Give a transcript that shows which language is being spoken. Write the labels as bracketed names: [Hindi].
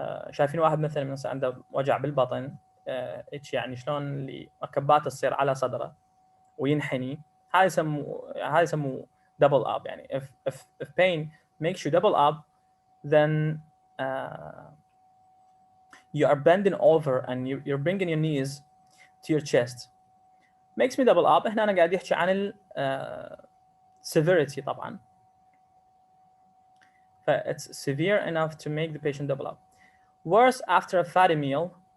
[Arabic] شايفين واحد مثلا عنده وجع بالبطن ايش يعني شلون اللي مكباته تصير على صدره وينحني هاي يسموه [English] double up [Arabic] يعني [English] if pain makes you double up then you are bending over and you're bringing your knees to your chest. Makes me double up [Arabic] هنا أنا قاعد يحكي عن ال severity طبعا. [English] It's severe enough to make the patient double up. Worse after a fatty meal.